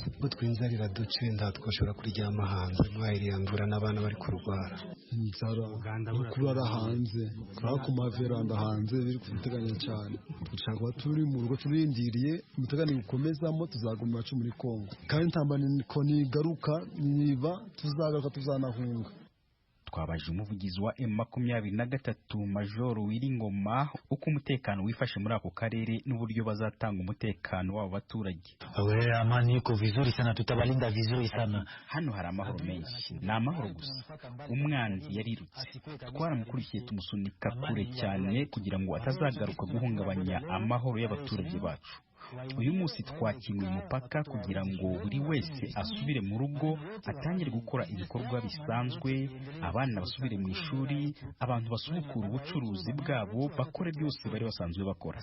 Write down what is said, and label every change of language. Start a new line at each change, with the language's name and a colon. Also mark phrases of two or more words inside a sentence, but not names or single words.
Kinyarwanda: ubwo twinzarira duce ndatwashobora kuryama hanze mwayiriyandura n'abana bari kurwara inzara kurara hanze kurara ku maveranda hanze biri kubiteganya cyane dushaka kuba turi mu rugo turindiriye umutegano gukomezamo tuzaguma iwacu muri Kongo kandi ntambane ko nigaruka niba tuzagaruka tuzanahunga twabaje umuvugizi wa M23 Major Wiringoma uko umutekano wifashe muri ako karere n'uburyo bazatanga umutekano w'abo baturage.
Swahili: Amani yuko vizuri sana, tutabalinda vizuri sana.
Kinyarwanda: Hano hari amahoro menshi, ni amahoro gusa. Umwanzi yarirutse, twaramukurikiye tumusunika kure cyane kugira ngo atazagaruka guhungabanya amahoro y'abaturage bacu. Uyu munsi twakinguye umupaka kugira ngo buri wese asubire mu rugo atangire gukora ibikorwa bisanzwe, abana basubire mu ishuri, abantu basubukura ubucuruzi bwabo bakore byose bari basanzwe bakora.